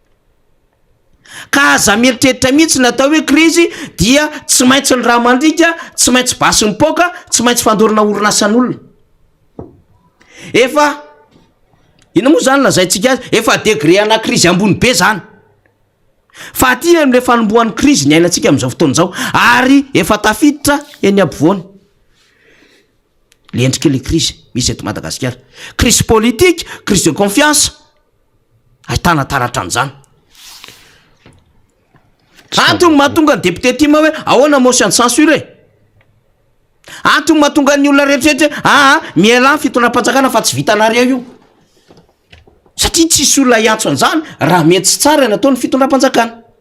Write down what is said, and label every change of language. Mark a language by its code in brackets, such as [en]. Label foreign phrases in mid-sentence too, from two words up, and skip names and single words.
[mg] ka aza mieritreritra mihitsy natao hoe crise dia tsy maintsy ny raha mandrika tsy maintsy basy mipoka tsy maintsy fandorana orinasan'olona efa ina moa zany lazaintsika azy efa degré ana crise ambony be zany fa aty am'le fanombohan'ny crise ny ainantsika am'izao fotoana zao ary efa tafiditra eny ampovoany le endrika le crise misy eto Madagasikara [fr] crise politique crise de confiance [mg] ahitana taratra an'izany antony mahatonga ny député tima hoe ahoana [fr] motion de censure [mg] antony mahatonga ny olona rehetrarehetra miala ny fitondram-panjakana fa tsy vitanareo io satria tsisy olona iantso an'izany raha mety sy tsara ny ataon'ny fitondram-panjakana